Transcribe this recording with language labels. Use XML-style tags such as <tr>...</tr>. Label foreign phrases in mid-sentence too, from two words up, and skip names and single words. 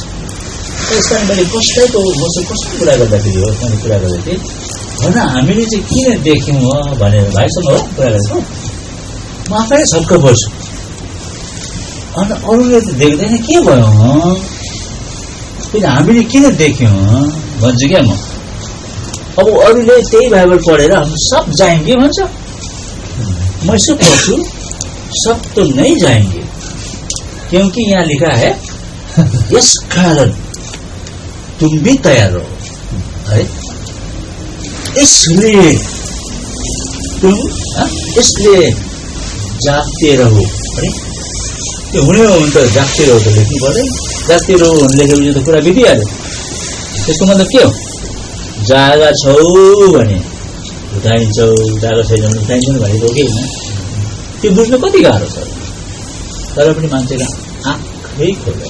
<ne>त्यसकारण मैले कस्तो कुरा गर्दाखेरि हो, मैले कुरा गर्दै थिएँ भन हामीले चाहिँ किन देख्यौँ भनेर भाइसँग हो कुरा गरेको। म आफै छक्क पर्छु, अन्त अरूले त देख्दैन के भयो किन हामीले किन देख्यौँ भन्छु क्या म। अब अरूले त्यही बाइबल पढेर</ne> <hi>हम सब जाएंगे</hi> <ne>भन्छ, म यसो पढ्छु</ne> <hi>सब तो नहीं जाएंगे, क्योंकि यहाँ लिखा है यस कारण तुम भी तैयार रहो, है इसलिए जागते रहो।</hi> <ne>है त्यो हुने हो भने त</ne> <hi>जागते रहो</hi> <ne>त लेख्नु पर्दैन,</ne> <hi>जागते रहो</hi> <ne>भने लेखेपछि त कुरा बितिहाल्यो। त्यसको मतलब के हो? जागा छौ भने उठाइन्छौ, जागा छैन भने उठाइन्छन् भनेको हो कि होइन? त्यो बुझ्नु कति गाह्रो छ, तर पनि मान्छेको आँखै खोल्दैन।</ne>